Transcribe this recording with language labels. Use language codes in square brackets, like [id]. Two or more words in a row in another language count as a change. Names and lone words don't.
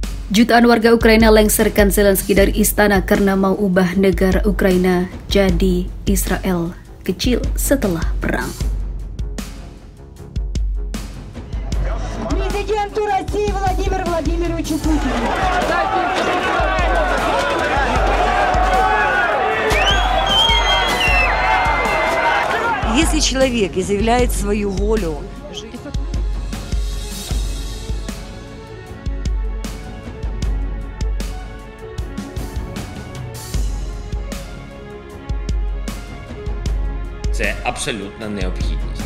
[id] Jutaan warga Ukraina lengserkan Zelensky dari istana karena mau ubah negara Ukraina jadi Israel kecil setelah perang. [ru] Президенту России Владимиру Владимировичу Путину. Если человек изъявляет свою волю, [uk] це абсолютна необхідність.